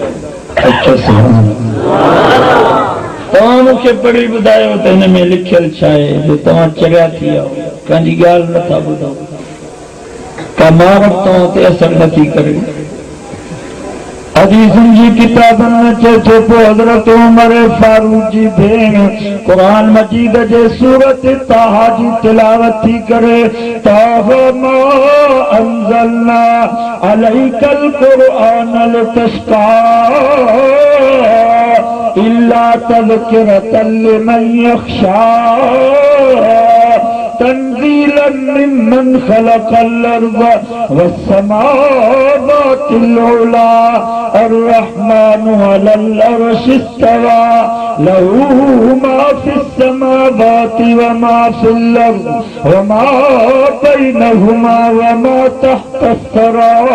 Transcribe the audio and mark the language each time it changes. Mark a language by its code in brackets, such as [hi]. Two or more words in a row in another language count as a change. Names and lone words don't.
[sd] अच्छा तव्हां मूंखे पढ़ी ॿुधायो त हिन में लिखियल छा आहे जो तव्हां चरिया थी विया, कंहिंजी ॻाल्हि नथा ॿुधो, का मारत तव्हां ते असर नथी करे। हदीसुनि जी किताबनि में चए थो पोइ हज़रत उमर फारूक जी भेण क़ुरान मजीद जे सूरत ताहा जी तिलावत थी करे [ar] طه ما أنزلنا عليك القرآن لتشقى إلا تذكرة لمن يخشى. تنزيلا ممن خلق الأرض والسماوات العلى الرحمن على العرش استوى له ما في السماوات وما في الأرض وما بينهما وما تحت الثرى